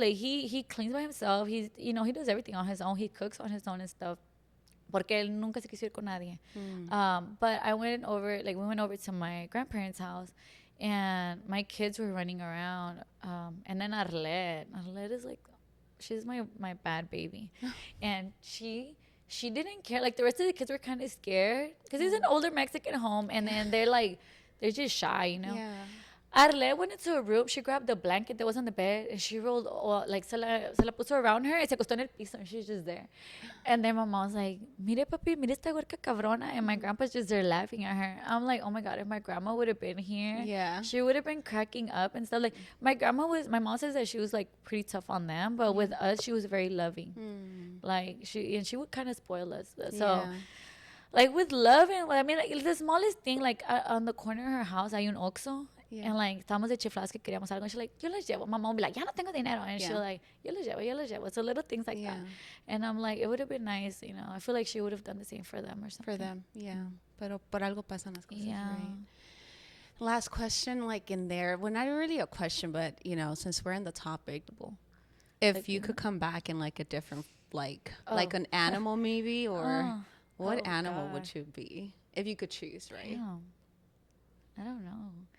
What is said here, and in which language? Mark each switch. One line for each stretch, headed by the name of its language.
English: Like, he cleans by himself. He's, you know, he does everything on his own. He cooks on his own and stuff.
Spanish: Porque él nunca se quiso ir con nadie.
English: But we went over to my grandparents' house, and my kids were running around. And then Arlette is like, she's my bad baby, and she didn't care. Like, the rest of the kids were kind of scared because it's an older Mexican home, and then they're just shy, you know. Arlette went into a room. She grabbed the blanket that was on the bed, and she rolled, like,
Spanish: se la puso
English: around her, and
Spanish: se acostó en el piso,
English: and she's just there. And then my mom's like,
Spanish: mire, papi, mire esta huerca cabrona.
English: And my grandpa's just there laughing at her. I'm like, oh my God, if my grandma would have been here, she would have been cracking up and stuff. Like, my mom says that she was, like, pretty tough on them, but with us, she was very loving. Like, she would kind of spoil us. So, like with love and I mean, like the smallest thing, like on the corner of her house
Spanish: hay un Oxxo.
English: Yeah.
Spanish: And like estábamos de chifladas que queríamos algo
English: and she's like,
Spanish: yo les llevo.
English: My mom would be like,
Spanish: ya no tengo dinero,
English: and she'll like,
Spanish: yo les llevo.
English: So little things like that. And I'm like, it would have been nice, you know. I feel like she would have done the same for them or something. For them, yeah.
Spanish: Pero por algo pasan las cosas, right?
English: Last question, like in there, well, not really a question, but you know, since we're in the topic, if like, you could come back in like a different, like an animal maybe, or what animal would you be if you could choose, right? I don't know.